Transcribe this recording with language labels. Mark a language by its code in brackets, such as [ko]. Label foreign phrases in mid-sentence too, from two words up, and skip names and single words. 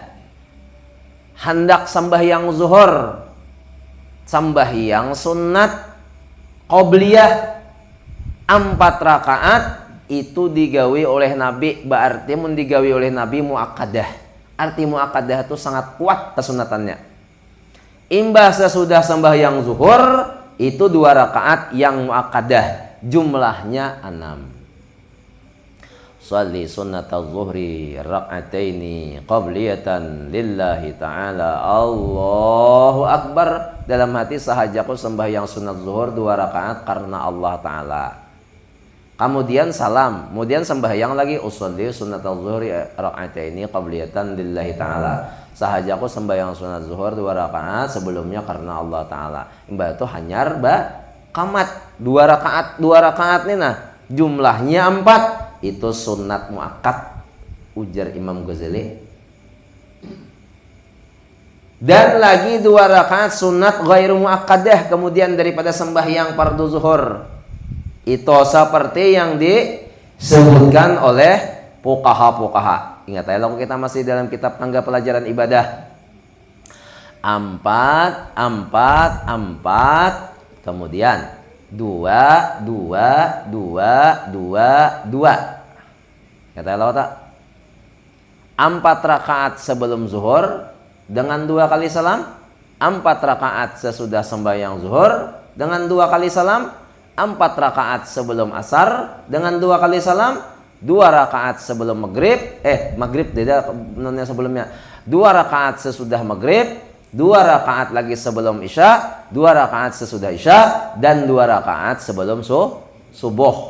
[bjn] Hendak sembahyang zuhur, sembahyang sunat qobliyah 4 rakaat itu digawi oleh Nabi, berarti mun digawi oleh Nabi muakkadah. Arti muakkadah itu sangat kuat kesunatannya. Imbah sesudah sembahyang zuhur itu 2 rakaat yang muakkadah, jumlahnya 6. [ar] صلي سنة الظهر ركعتين قبلية لله تعالى. الله أكبر. [bjn] Dalam hati sahajaku sembahyang sunat zuhur 2 rakaat karena Allah Ta'ala. Kemudian salam, kemudian sembahyang lagi [ar] أصلي سنة الظهر ركعتين قبلية لله تعالى. [bjn] Sahajaku sembahyang sunat zuhur 2 rakaat sebelumnya karena Allah Ta'ala. Mbak itu hanyar kamat 2 rakaat nih nah jumlahnya 4. Itu sunat muakkad, ujar Imam Ghazali. Dan lagi 2 rakaat sunat [ar] غير مؤكدة [bjn] kemudian daripada sembahyang fardu zuhur. Itu seperti yang disebutkan oleh fuqaha. Ingat ya, kalau kita masih dalam kitab tangga pelajaran ibadah. 4 kemudian 2. Kata Allah tak? 4 rakaat sebelum zuhur dengan 2 kali salam, 4 rakaat sesudah sembahyang zuhur dengan 2 kali salam, 4 rakaat sebelum asar dengan 2 kali salam, 2 rakaat sebelum maghrib, maghrib tidak sebelumnya, 2 rakaat sesudah maghrib, 2 rakaat lagi sebelum isya, 2 rakaat sesudah isya, dan 2 rakaat sebelum subuh.